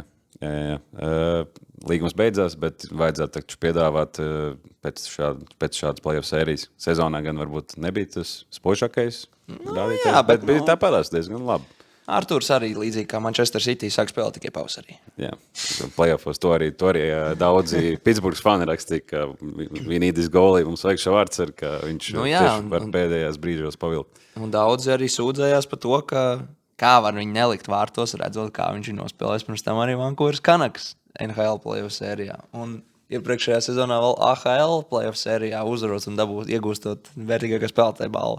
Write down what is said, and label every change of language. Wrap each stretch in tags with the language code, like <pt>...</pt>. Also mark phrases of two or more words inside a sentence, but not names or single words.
<lv>Līgums beidzās, bet vajadzētu taču piedāvāt pēc šādas playoff sērijas. Sezonā gan varbūt nebija tas spožākais rādītājs, jā, bet bija tāpēc diezgan labi. Arturs arī līdzīgi kā Manchester City sāk spēlēt tikai pavasarī. Jā, playoffos to arī daudzi Pittsburghs fani rakstīja, ka</lv> <en>we need this goalie,</en> <lv>mums vajag šo vārds, ka viņš tieši var pēdējās brīžos pavilkt. Un daudzi arī sūdzējās par to, kā var viņu nelikt vārtos, redzot, kā viņš ir nospēlējis pirms tam arī Vancouveras Canucks NHL playoff sērijā. Un iepriekšējā sezonā vēl AHL playoff sērijā uzvarot un iegūstot vērtīgākā spēlētāja balvu.</lv>